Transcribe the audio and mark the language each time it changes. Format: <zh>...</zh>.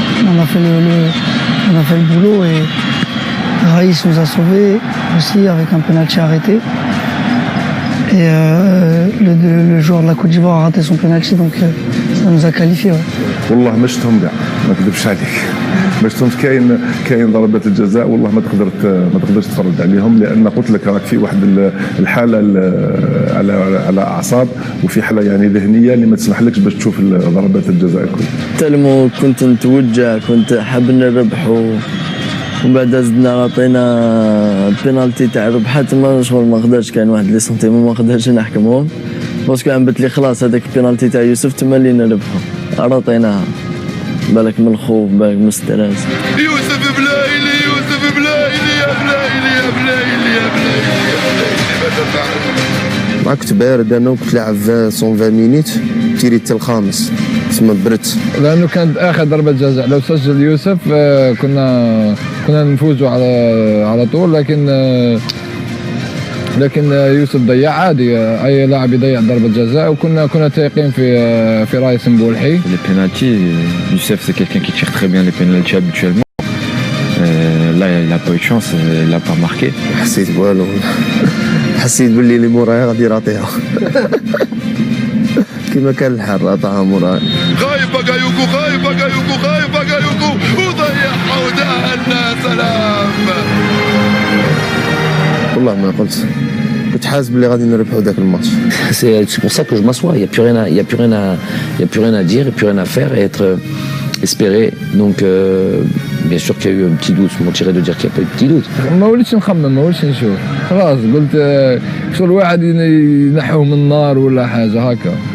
<fr>On a fait le boulot et Raïs nous a sauvés aussi avec un penalty arrêté. Et le joueur de la Côte d'Ivoire a raté son penalty, donc ça nous a qualifiés.</fr> <ar>والله ما شفتهم كاع ما نكذبش عليك ما شفتهمش. كاين ضربات الجزاء والله ما تقدرش تفرج عليهم، لان قلت لك راك في واحد الحاله على اعصاب وفي حاله يعني ذهنيه اللي ما تسمحلكش باش تشوف ضربات الجزاء الكل. تلمو كنت نتوجع، كنت حاب نربح ومن بعد زدنا عطينا البينالتي تاع ربحات ما شغل ما قدرش. كاين واحد لي سنتيمون ما قدرش نحكمهم باسكو عمبت لي خلاص هذاك البينالتي تاع يوسف تما اللي نربحو عطيناها. بالك من الخوف، بالك من الستريس. يوسف بلايلي يا بلايلي يا بلايلي ماذا تعمل؟ ما كنت بارد انا وكنت لاعب 120 مينيت تيري حتى الخامس تسمى برت. لانه كانت اخر ضربه جزاء، لو سجل يوسف كنا نفوزوا على طول، لكن لكن يوسف ضيع عادي، اي لاعب يضيع ضربه جزاء، وكنا تايقين في راي سمبولحي.</ar> <fr>Les pénaltys, Youssef c'est quelqu'un qui tire très bien les pénaltys habituellement. Là il n'a pas eu de chance, il n'a pas marqué.</fr> <ar>حسيت والو حسيت باللي اللي موراي غادي يعطيها كما كان الحال عطاها موراي. غايب باكايوكو، غايب باكايوكو، غايب باكايوكو وضيعها ودهنا. سلام. والله ما قلت، كنت حاسس باللي غادي نربحوا ذاك الماتش.</ar> <fr>C'est pour ça que je m'assois. Il y a plus rien à dire, et plus rien à faire, et être espéré. Donc bien sûr qu'il y a eu un petit doute. Je mentirais de dire qu'il n'y a pas eu de petit doute.</fr> <ar>ما وليتش نخمم، ما وليتش نشوف، خلاص قلت شغل واحد ينحوه من النار ولا حاجه هكا.</ar>